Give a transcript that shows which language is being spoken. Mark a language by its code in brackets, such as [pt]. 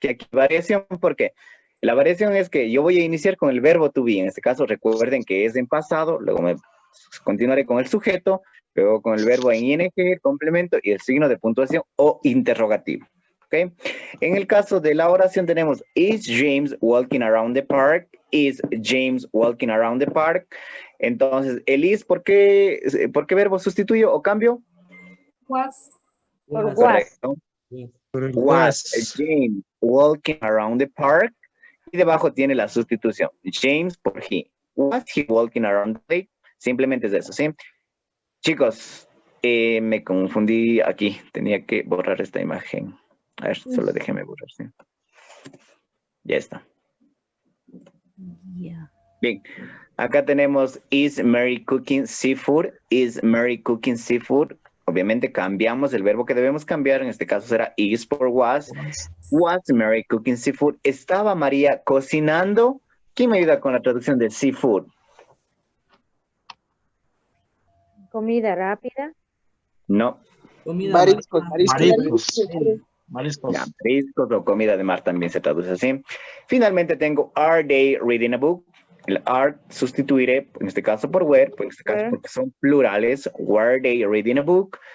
[es] Que aquí variación, ¿por qué? La variación es que yo voy a iniciar con el verbo to be. En este caso, recuerden que es en pasado, luego continuaré con el sujeto, luego con el verbo en ing, el complemento y el signo de puntuación o interrogativo. ¿Ok? En el caso de la oración tenemos, [en] is James walking around the park? Is James walking around the park? [es] Entonces, el is, ¿por qué verbo sustituyo o cambio? [en] Was. [es] Por was. Correcto. Por el [en] Was James walking around the park? [es] Y debajo tiene la sustitución. James por he. [en] Was he walking around the lake? [es] Simplemente es eso, ¿sí? Chicos, me confundí aquí. Tenía que borrar esta imagen. A ver, solo déjeme borrar, ¿sí? Ya está. [en] Yeah. [es] Bien. Acá tenemos, [en] is Mary cooking seafood? Is Mary cooking seafood? [es] Obviamente cambiamos el verbo que debemos cambiar. En este caso será is por was. [en] Was Mary cooking seafood? [es] ¿Estaba María cocinando? ¿Quién me ayuda con la traducción de seafood? Comida rápida. No. Mariscos, mariscos. Mariscos. Ya, mariscos o comida de mar también se traduce así. Finalmente tengo, [en] are they reading a book? [es] El are sustituiré, en este caso por were, en este caso porque son plurales. [en] Were they reading a book?